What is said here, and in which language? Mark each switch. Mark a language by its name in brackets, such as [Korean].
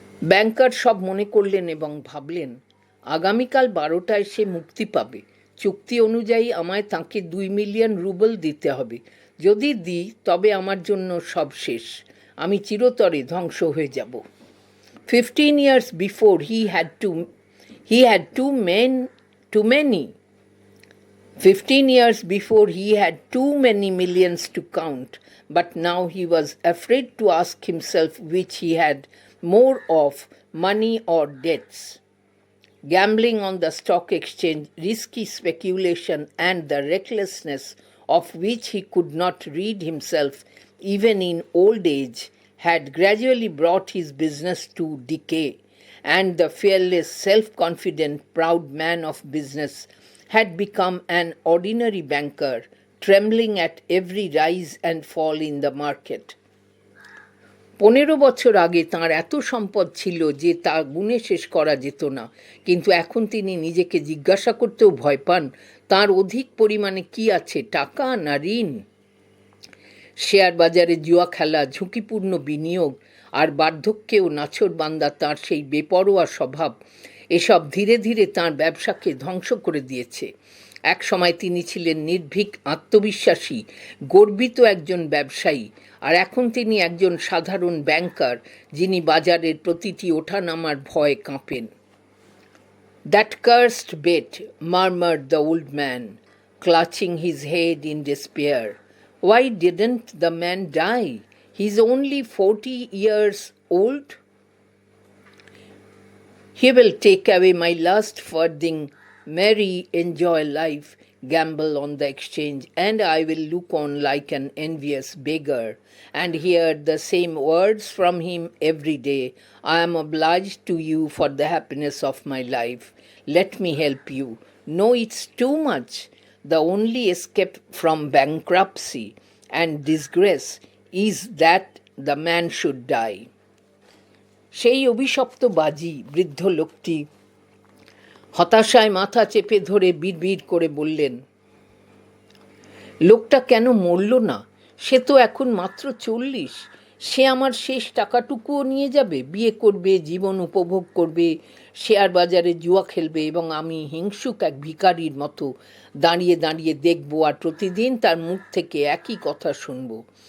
[Bangla] ব্যাংকার সব মনে করলেন এবং ভাবলেন, আগামীকাল 12টায় সে মুক্তি পাবে। চুক্তি অনুযায়ী আমায় তাঁকে 2 মিলিয়ন রুবেল দিতে হবে। যদি দিই তবে আমার জন্য সব শেষ, আমি চিরতরে ধ্বংস হয়ে যাব। [English] 15 years before he had too many 15 years before he had too many millions to count, but now he was afraid to ask himself which he had more of, money or debts. Gambling on the stock exchange, risky speculation, and the recklessness of which he could not rid himself even in old age had gradually brought his business to decay, and the fearless, self-confident, proud man of business had become an ordinary banker, trembling at every rise and fall in the market. [Bangla] 15 বছর আগে তাঁর এত সম্পদ ছিল যে তা গুণে শেষ করা যেত না, কিন্তু এখন তিনি নিজেকে জিজ্ঞাসা করতেও ভয় পান তাঁর অধিক পরিমাণে কি আছে, টাকা না ঋণ। শেয়ার বাজারে জুয়া খেলা, ঝুঁকিপূর্ণ বিনিয়োগ আর বার্ধক্যেও নাছোড়বান্দা তাঁর সেই বেপরোয়া স্বভাব, এসব ধীরে ধীরে তাঁর ব্যবসাকে ধ্বংস করে দিয়েছে। এক সময় তিনি ছিলেন নির্ভীক, আত্মবিশ্বাসী, গর্বিত একজন ব্যবসায়ী, আর এখন তিনি একজন সাধারণ ব্যাংকার যিনি বাজারের প্রতিটি ওঠানামার ভয়ে কাঁপেন। [English] "That cursed bet," murmured the old man, clutching his head in despair. "Why didn't the man die? He's only 40 years old. He will take away my last farthing, marry, enjoy life, gamble on the exchange, and I will look on like an envious beggar, and hear the same words from him every day. I am obliged to you for the happiness of my life. Let me help you. No, it's too much. The only escape from bankruptcy and disgrace is that the man should die." [Bangla] সেই অভিশপ্ত বাজি বৃদ্ধ লোকটি হতাশায় মাথা চেপে ধরে বিড়বিড় করে বললেন, "লোকটা কেন মরল না? সে তো এখন মাত্র 40। সে আমার শেষ টাকাটুকুও নিয়ে যাবে, বিয়ে করবে, জীবন উপভোগ করবে, শেয়ার বাজারে জুয়া খেলবে, এবং আমি হিংসুক এক ভিখারির মতো দাঁড়িয়ে দাঁড়িয়ে দেখব আর প্রতিদিন তার মুখ থেকে একই কথা শুনব।